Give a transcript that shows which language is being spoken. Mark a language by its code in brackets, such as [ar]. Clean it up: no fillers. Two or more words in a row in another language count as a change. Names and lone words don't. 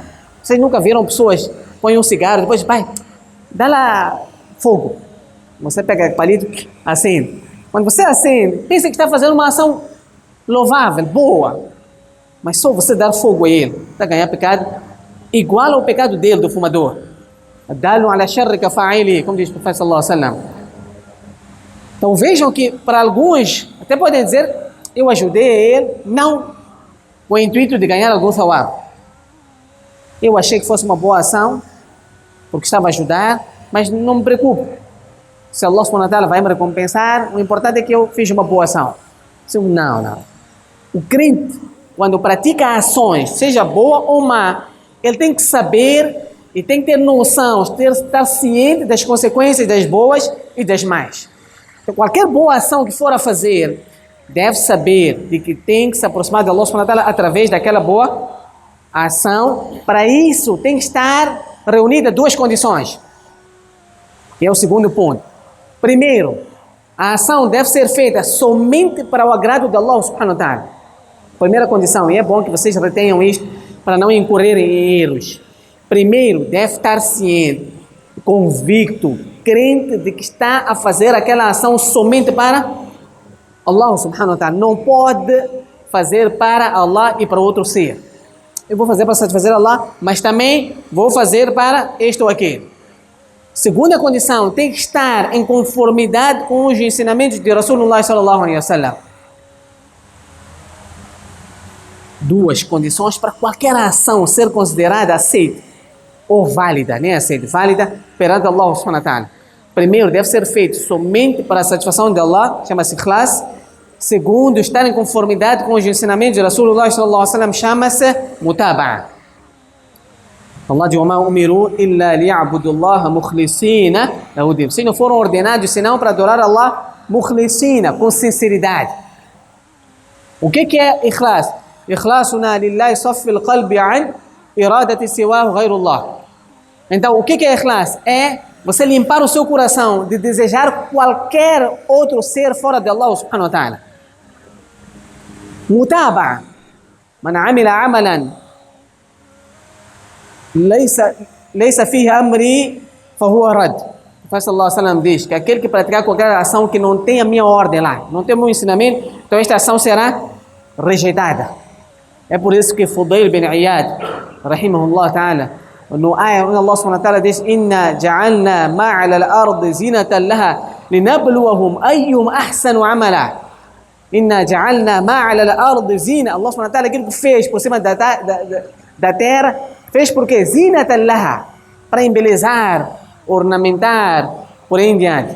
[pt] Vocês nunca viram pessoas põem um cigarro, depois vai, dá lá fogo. Você pega palito, acende. Quando você acende, pensa que está fazendo uma ação louvável, boa. Mas só você dar fogo a ele, está a ganhar pecado igual ao pecado dele, do fumador. [ar] الدال على الشر كفاعله, [pt] como diz o profeta [ar] صلى الله عليه وسلم. [pt] Então vejam que para alguns, até podem dizer, eu ajudei ele, não com o intuito de ganhar algum thawab. Eu achei que fosse uma boa ação, porque estava a ajudar, mas não me preocupo. Se Allah [ar] سبحانه وتعالى [pt] vai me recompensar, o importante é que eu fiz uma boa ação. Não. O crente, quando pratica ações, seja boa ou má, ele tem que saber e tem que ter noção, estar ciente das consequências das boas e das más. Então, qualquer boa ação que for a fazer, deve saber de que tem que se aproximar de Allah [ar] سبحانه وتعالى [pt] através daquela boa ação. Para isso tem que estar reunida duas condições, que é o segundo ponto. Primeiro, a ação deve ser feita somente para o agrado de Allah [ar] سبحانه وتعالى. [pt] Primeira condição, e é bom que vocês retenham isto para não incorrerem em erros. Primeiro, deve estar ciente, convicto, crente de que está a fazer aquela ação somente para Allah [ar] سبحانه وتعالى. [pt] Não pode fazer para Allah e para outro ser. Eu vou fazer para satisfazer Allah, mas também vou fazer para este ou aquele. Segunda condição, tem que estar em conformidade com os ensinamentos de Rasulullah [ar] صلى الله عليه وسلم. [pt] Duas condições para qualquer ação ser considerada aceita ou válida, nem aceita, válida perante Allah [ar] سبحانه وتعالى. [pt] Primeiro, deve ser feito somente para a satisfação de Allah, chama-se ikhlas. Segundo, estar em conformidade com os ensinamentos de Rasulullah [ar] صلى الله عليه وسلم, [pt] chama-se mutaba'a. [ar] Allah diz: "وما أمروا إلا ليعبدوا الله مخلصين له الدين." [pt] Vocês não foram ordenados senão para adorar Allah mukhlisina, com sinceridade. O que é ikhlas? [ar] إخلاصنا لله صفي القلب عن إرادة سواه غير الله. [pt] Então, o que é ikhlas? É você limpar o seu coração de desejar qualquer outro ser fora de Allah [ar] سبحانه وتعالى. [pt] Mutaba'a. [ar] من عمل عملا ليس فيه أمري فهو رد. [pt] O Profeta [ar] صلى الله عليه وسلم [pt] diz que aquele que praticar qualquer ação que não tem a minha ordem lá, não tem o meu ensinamento, então esta ação será rejeitada. É por isso que Fudail bin Iyad, [ar] رحمه الله تعالى, [pt] no ayah onde Allah [ar] سبحانه وتعالى [pt] diz: [ar] "إنا جعلنا ما على الأرض زينة لها لنبلوهم أيهم أحسن عملا." إنا جعلنا ما على الأرض زينة. الله سبحانه وتعالى, [pt] aquilo que fez por cima da terra, fez porque [ar] زينة لها, [pt] para embelezar, ornamentar, por aí em diante.